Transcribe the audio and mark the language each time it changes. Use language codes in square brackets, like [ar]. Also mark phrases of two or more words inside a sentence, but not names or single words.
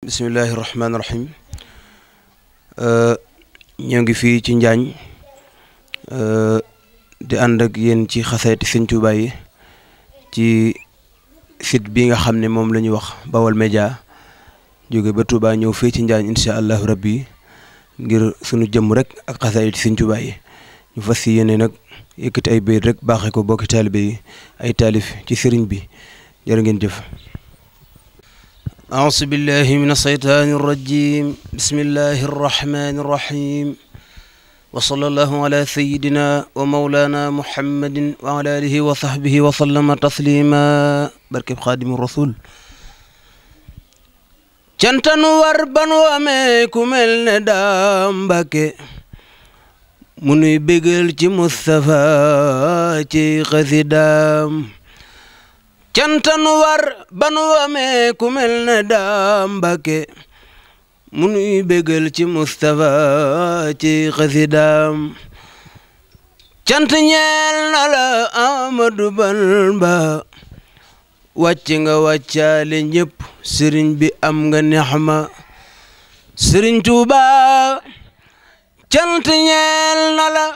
[ar] بسم الله الرحمن الرحيم [wo] ñoo ngi fii ci Njaañ di ànd ak yéen ci xasaayiti Sëñ Tuubaa yi ci site bi nga xam ne moom la ñu wax Baol Média jóge ba Touba ñëw fii ci Njaañ [ar] إن شاء الله ربي [wo] ngir sunu jëmm rek ak xasaayiti Sëñ Tuubaa yi ñu fas yéene nag yëkkati ay bayit rek baaxee ko bokki taalibe yi ay taalif ci sëriñ bi jërë ngeen jëf. [ar] أعوذ بالله من الشيطان الرجيم بسم الله الرحمن الرحيم وصلى الله على سيدنا ومولانا محمد وعلى آله وصحبه وسلم تسليما بركب خادم الرسول [wo] cantan war banu amee ku mel ne daam Mbàkke mu nuy bégal ci Mustafa ci xasidaam cantan war banu amee ku mel ne daam Mbàkke mu nuy bégal ci Mustafa ci xasidaam cant ñeel na la Ahmadu Bamba wàcc nga wàccaale ñëpp sëriñ bi am nga nexma sëriñ Tuuba cant ñeel na